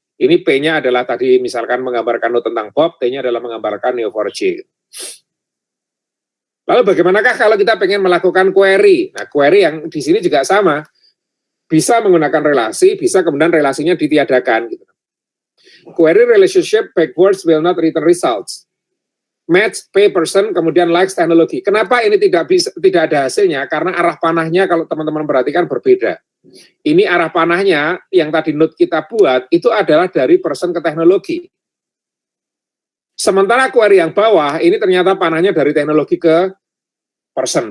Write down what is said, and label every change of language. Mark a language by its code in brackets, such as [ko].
[id] Ini P-nya adalah tadi misalkan menggambarkan note tentang Bob, T-nya adalah menggambarkan Neo4j. Lalu bagaimanakah kalau kita pengen melakukan query? Nah, query yang di sini juga sama. Bisa menggunakan relasi, bisa kemudian relasinya ditiadakan gitu. [en] Query relationship backwards will not return results. [id] Match P person kemudian likes teknologi. Kenapa ini tidak ada hasilnya? Karena arah panahnya kalau teman-teman perhatikan berbeda. Ini arah panahnya yang tadi note kita buat itu adalah dari person ke teknologi. Sementara query yang bawah ini ternyata panahnya dari teknologi ke person.